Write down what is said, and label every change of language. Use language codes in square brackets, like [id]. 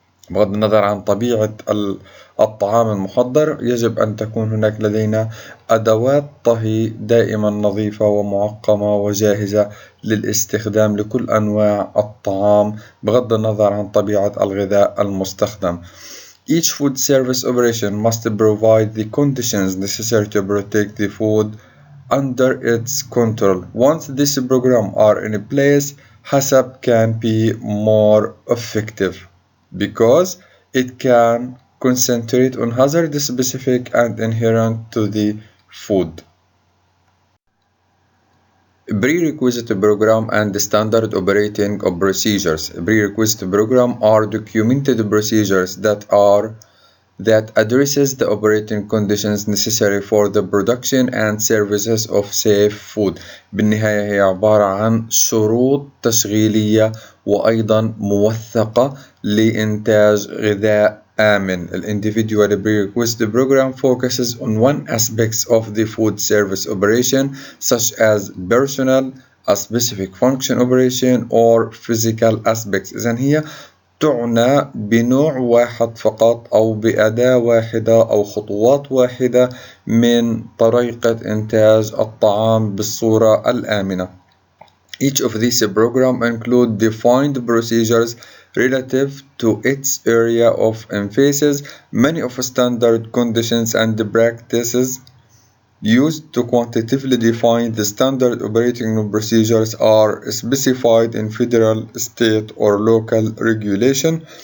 [ar] بغض النظر عن طبيعة الطعام المحضر، يجب أن تكون هناك لدينا أدوات طهي دائما نظيفة ومعقمة وجاهزة للاستخدام لكل أنواع الطعام بغض النظر عن طبيعة الغذاء المستخدم. [en] Each food service operation must provide the conditions necessary to protect the food under its control. Once these programs are in place, HACCP can be more effective because it can concentrate on hazard specific and inherent to the food. Prerequisite program and standard operating procedures. Prerequisite program are documented procedures that addresses the operating conditions necessary for the production and services of safe food. [ar] بالنهاية هي عبارة عن شروط تشغيلية وأيضا موثقة لإنتاج غذاء آمن. [en] The individual prerequisite program focuses on one aspect of the food service operation, such as personnel, a specific function operation, or physical aspects. [ar] إذن هي تعنى بنوع واحد فقط أو بأداة واحدة أو خطوات واحدة من طريقة إنتاج الطعام بالصورة الآمنة. [en] Each of these programs include defined procedures relative to its area of emphasis. Many of standard conditions and practices used to quantitatively define the standard operating procedures are specified in federal, state or local regulation.